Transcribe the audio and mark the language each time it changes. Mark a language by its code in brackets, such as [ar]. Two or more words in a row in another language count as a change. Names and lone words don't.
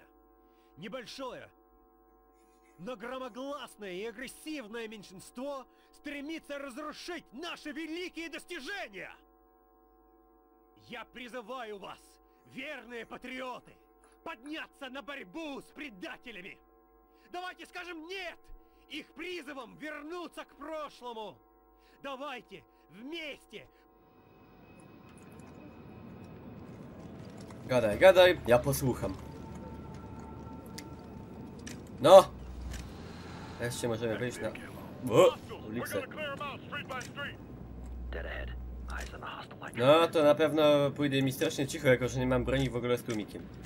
[ru] Небольшое, но громогласное и агрессивное меньшинство стремится разрушить наши великие достижения. Я призываю вас, верные патриоты, подняться на борьбу с предателями. Давайте скажем «нет» их призывам вернуться к прошлому. Давайте вместе. [pl] Gadaj, gadaj, ja posłucham. No! Wreszcie możemy wyjść na... O! Ulicę. No, to na pewno pójdzie mi strasznie cicho, jako że nie mam broni w ogóle z tłumikiem.